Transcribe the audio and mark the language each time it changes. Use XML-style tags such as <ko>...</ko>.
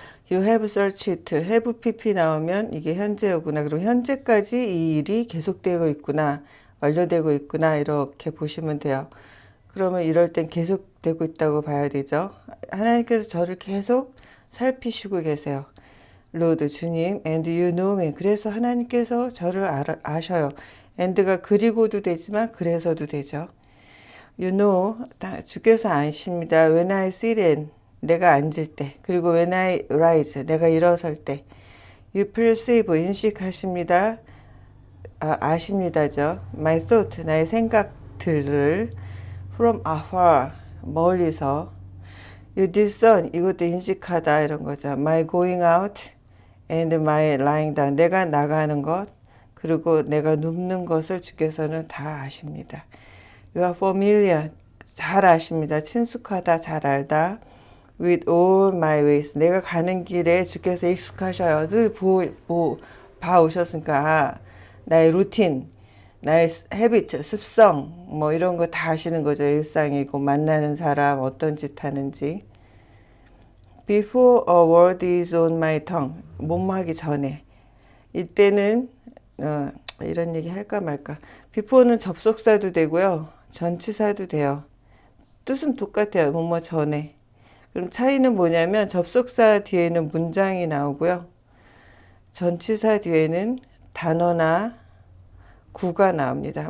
<en>You have searched it.</en> <ko>have pp 나오면 이게 현재어구나. 그럼 현재까지 이 일이 계속되고 있구나. 완료되고 있구나. 이렇게 보시면 돼요. 그러면 이럴 땐 계속되고 있다고 봐야 되죠. 하나님께서 저를 계속 살피시고 계세요.</ko> <en>Lord</en> <ko>주님,</ko> <en>and you know me.</en> <ko>그래서 하나님께서 저를 아셔요. and가 그리고도 되지만 그래서도 되죠.</ko> <en>You know,</en> <ko>주께서 아십니다.</ko> <en>When I sit in,</en> <ko>내가 앉을 때. 그리고</ko> <en>when I rise,</en> <ko>내가 일어설 때.</ko> <en>You perceive,</en> <ko>인식하십니다. 아십니다죠.</ko> <en>My thought,</en> <ko>나의 생각들을</ko> <en>from afar,</en> <ko>멀리서.</ko> <en>You discern,</en> <ko>이것도 인식하다 이런 거죠.</ko> <en>My going out and my lying down,</en> <ko>내가 나가는 것 그리고 내가 눕는 것을 주께서는 다 아십니다.</ko> <en>You are familiar,</en> <ko>잘 아십니다. 친숙하다, 잘 알다.</ko> <en>With all my ways,</en> <ko>내가 가는 길에 주께서 익숙하셔요. 늘 봐오셨으니까 나의 루틴, 나의 헤비트, 습성 뭐 이런 거 다 아시는 거죠. 일상이고 만나는 사람 어떤 짓 하는지.</ko> <en>Before a word is on my tongue,</en> <ko>뭐하기 전에. 이때는 이런 얘기 할까 말까. before는 접속사도 되고요. 전치사도 돼요. 뜻은 똑같아요. 뭐뭐 전에. 그럼 차이는 뭐냐면 접속사 뒤에는 문장이 나오고요. 전치사 뒤에는 단어나 구가 나옵니다.</ko>